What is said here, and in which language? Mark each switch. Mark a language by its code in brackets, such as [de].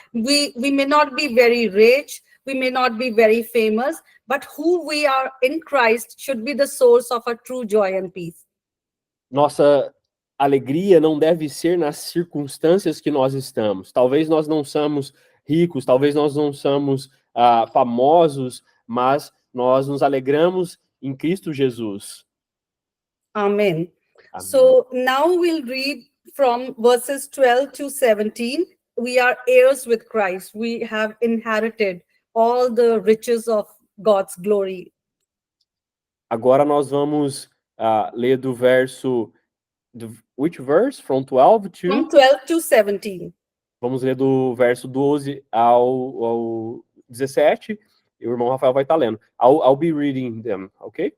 [en] We may not be very rich, we may not be very famous, but who we are in Christ should be the source of our true joy and peace. [pt] Nossa alegria não deve ser nas circunstâncias que nós estamos. Talvez nós não somos ricos, talvez nós não somos famosos, mas nós nos alegramos em Cristo Jesus. Amen. [en] So now we'll read from verses 12 to 17. We are heirs with Christ. We have inherited all the riches of God's glory. [pt] Agora nós vamos ler do verso... [en] which verse? From 12 to... From 12 to 17. [pt] Vamos ler do verso 12 ao 17. E o irmão Rafael vai estar lendo. [en] I'll be reading them, okay?